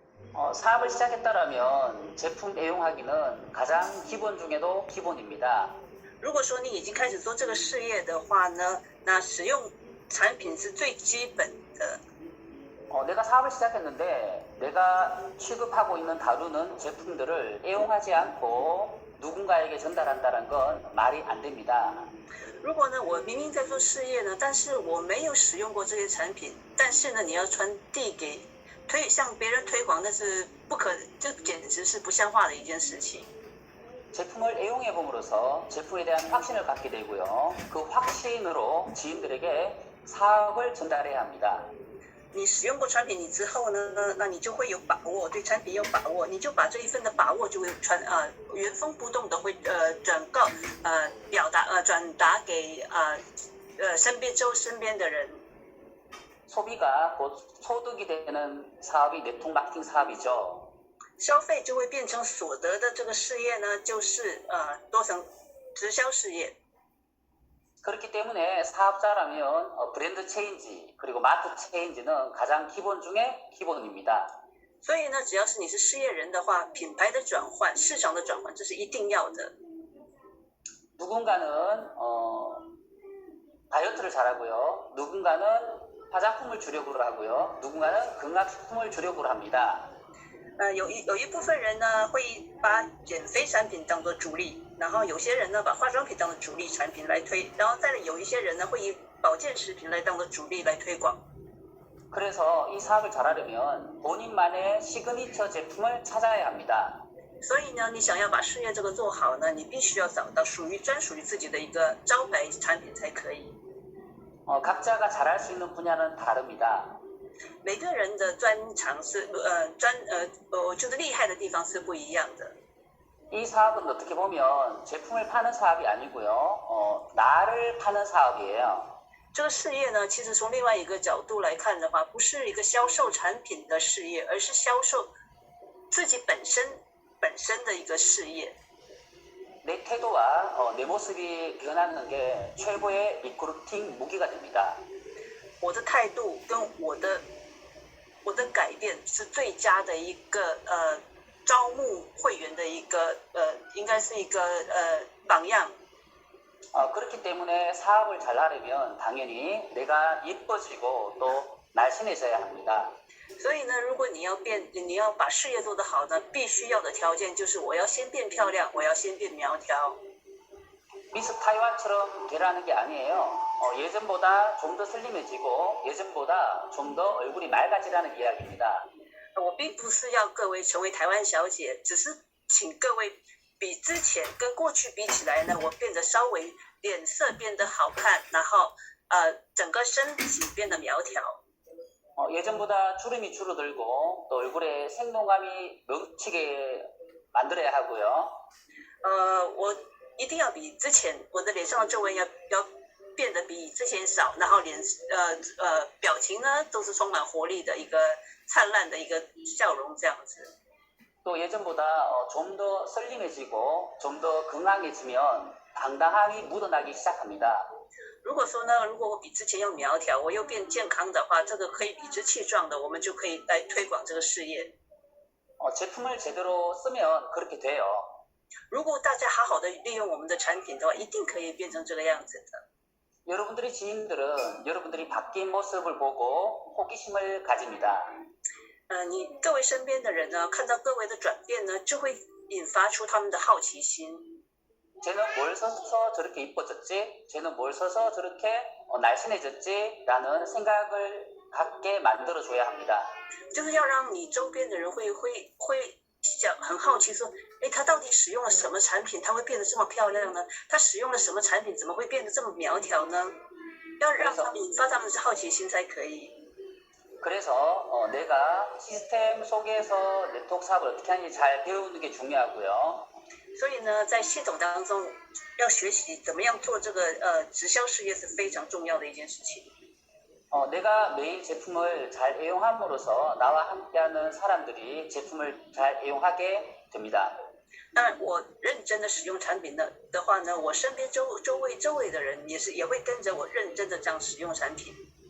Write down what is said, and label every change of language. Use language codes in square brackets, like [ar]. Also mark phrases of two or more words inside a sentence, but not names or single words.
[ko] 사업을 시작했다라면 제품 애용하기는 가장 기본 중에도 기본입니다. [zh] 如果说你已经开始做这个事业的话呢，那使用产品是最基本的。 [ko] 내가 사업을 시작했는데 내가 취급하고 있는 다루는 제품들을 애용하지 않고 누군가에게 전달한다는 건 말이 안 됩니다. [zh] 如果呢，我明明在做事业呢，但是我没有使用过这些产品，但是呢，你要传递给向别人推广，那是不可，这简直是不像话的一件事情。 [ko] 제품을 애용해 봄으로써 제품에 대한 확신을 갖게 되고요. 그 확신으로 지인들에게 사업을 전달해야 합니다. [zh] 你使用过产品你之后呢，那你就会有把握，对产品有把握，你就把这一份的把握就会原封不动的会转达给身边的人。 [ko] 소비가 곧 소득이 되는 사업이 네트워크 마케팅 사업이죠. [zh] 消费就会变成所得的这个事业呢，就是多层直销事业。 [ko] 그렇기 때문에 사업자라면 브랜드 체인지 그리고 마트 체인지는 가장 기본 중에 기본입니다. [zh] 所以呢，只要是你是事业人的话，品牌的转换、市场的转换，这是一定要的。 [ko] 누군가는 다이어트를 잘하고요. 누군가는 화장품을 주력으로 하고요. 누군가는 건강식품을 주력으로 합니다. [zh] 有一部分人呢会把减肥产品当做主力，然后有些人呢把化妆品当做主力产品来推，然后再有一些人呢会以保健食品来当做主力来推广。 [ko] 그래서 이 사업을 잘하려면 본인만의 시그니처 제품을 찾아야 합니다. [zh] 所以呢，你想要把事业这个做好呢，你必须要找到专属于自己的一个招牌产品才可以。 [ko] 각자가 잘할 수 있는 분야는 다릅니다. [zh] 每个人的专长是就是厉害的地方是不一样的。 [ko] 이 사업은 어떻게 보면 제품을 파는 사업이 아니고요. 나를 파는 사업이에요. [zh] 这个事业呢，其实从另外一个角度来看的话，不是一个销售产品的事业，而是销售自己本身的一个事业。 [ko] 내 태도와 내 모습이 변하는 게 최고의 리크루팅 무기가 됩니다. [zh] 我的态度跟我的改变是最佳的一个招募会员的一个应该是一个榜样。 [ko] 그렇기 때문에 사업을 잘 하려면 당연히 내가 예뻐지고 또 날씬해져야 합니다. [zh] 所以呢，如果你要把事业做得好呢，必须要的条件就是我要先变漂亮，我要先变苗条。 [ko] 미스 타이완처럼 되라는 게 아니에요. 예전보다 좀 더 슬림해지고 예전보다 좀 더 얼굴이 맑아지라는 이야기입니다. [zh] 我并不是要各位成为台湾小姐，只是请各位比之前跟过去比起来呢，我变得稍微脸色变得好看，然后整个身体变得苗条。 [ko] 예전보다 주름이 줄어들고 또 얼굴에 생동감이 넘치게 만들어야 하고요. [zh] 我一定要比之前我的脸上的皱纹要变得比之前少，然后表情呢都是充满活力的一个灿烂的一个笑容这样子。 [ko] 또 예전보다 좀 더 슬림해지고 좀 더 건강해지면 당당함이 묻어나기 시작합니다. [zh] 如果我比之前要苗条，我又变健康的话，这个可以理直气壮的，我们就可以来推广这个事业。 [ko] 제품을 제대로 쓰면 그렇게 돼요. [zh] 如果大家好好的利用我们的产品的话，一定可以变成这个样子的。 [ko] 여러분들의 지인들은 여러분들이 바뀐 모습을 보고 호기심을 가집니다. [zh] 你各位身边的人呢，看到各位的转变呢，就会引发出他们的好奇心。 [ko] 쟤는 뭘 써서 저렇게 이뻐졌지? 쟤는 뭘 써서 저렇게 날씬해졌지? 라는 생각을 갖게 만들어줘야 합니다. [zh] 就是要让你周边的人会很好奇说，他到底使用了什么产品，他会变得这么漂亮呢？他使用了什么产品，怎么会变得这么苗条呢？要让他们引发他们的好奇心才可以。 [ko] 그래서 내가 시스템 속에서 네트워크 사업을 어떻게 하는지 잘 배우는 게 중요하고요. [zh] 所以呢，在系统当中要学习怎么样做这个直销事业是非常重要的一件事情。 [ko] 내가 매일 제품을 잘 애용함으로써 나와 함께하는 사람들이 제품을 잘 애용하게 됩니다. [zh] 那我认真的使用产品的话呢，我身边周围的人也会跟着我认真的这样使用产品。